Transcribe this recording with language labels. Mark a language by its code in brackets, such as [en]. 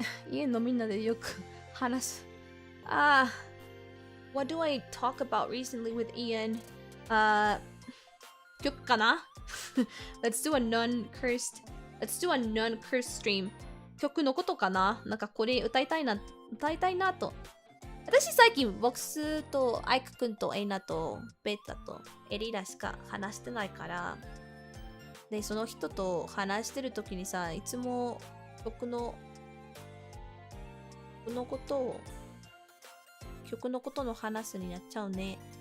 [ja] 家のみんなでよく話す。 [en] What do I talk about recently with Ian? [ja] 曲かな？ [en] Let's do a non-cursed stream. [ja] 曲のことかな？なんかこれ歌いたいなと。私最近ボックスとアイクくんとエイナとベータとエリラしか話してないから、でその人と話してる時にさ、いつも曲のことの話になっちゃうね。